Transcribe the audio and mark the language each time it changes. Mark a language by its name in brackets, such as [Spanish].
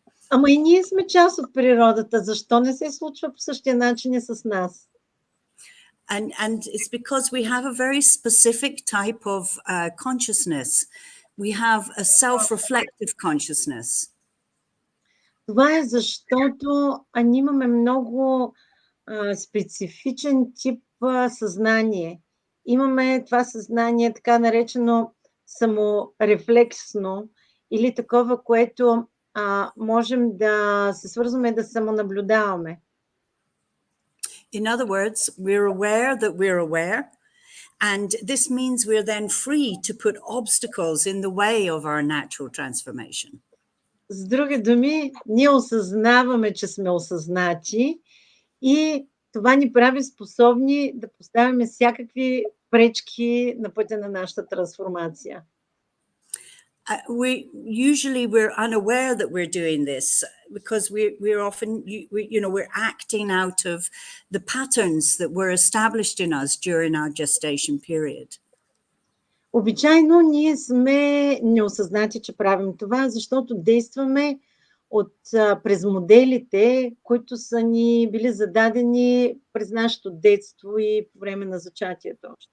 [Bulgarian] Ама и ние сме част от природата. Защо не се случва по същия начин и с нас? [English] And it's because we have a very specific type of consciousness. We have a self-reflective consciousness. [Bulgarian] Това е защото ние имаме много специфичен тип съзнание. Имаме това съзнание така наречено саморефлексно или такова, което можем да се свързваме да самонаблюдаваме. [English] In other words, we're aware that we're aware, and this means we're then free to put obstacles in the way of our natural transformation. [Bulgarian] С други думи, ние осъзнаваме, че сме осъзнати и това ни прави способни да поставяме всякакви пречки на пътя на нашата трансформация. [English] We're unaware that we're doing this because we're often, we're acting out of the patterns that were established in us during our gestation period. [Bulgarian] Обичайно ние сме неосъзнати, че правим това, защото действаме през моделите, които са ни били зададени през нашето детство и по време на зачатието.